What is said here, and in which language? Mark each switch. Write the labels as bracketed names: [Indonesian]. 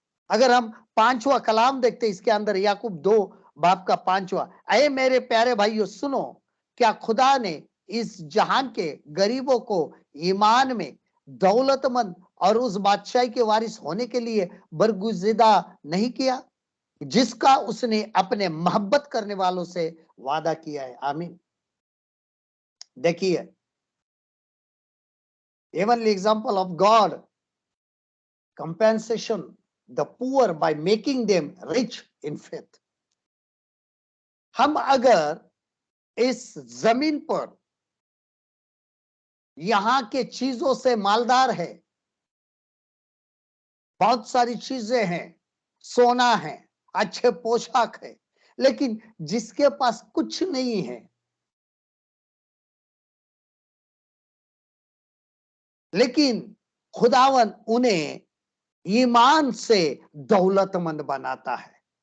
[Hindi] अगर हम पांचवा कलाम देखते इसके अंदर, याकूब 2 बाप का 5वां, अये मेरे प्यारे भाइयों सुनो, क्या खुदा ने इस जहान के गरीबों को ईमान में दौलतमंद और उस बादशाही के वारिस होने के लिए बरगुजिदा नहीं किया जिसका उसने अपने मोहब्बत करने वालों से वादा किया है? आमीन। [English] देखिए, heavenly example of God compensation the poor by making them rich in faith। [Hindi] हम अगर इस जमीन पर यहां के चीजों से मालदार है, बहुत सारी चीजें हैं, सोना है, अच्छे पोशाक है, लेकिन जिसके पास कुछ नहीं है, लेकिन खुदावन उन्हें ईमान से दौलतमंद बनाता है।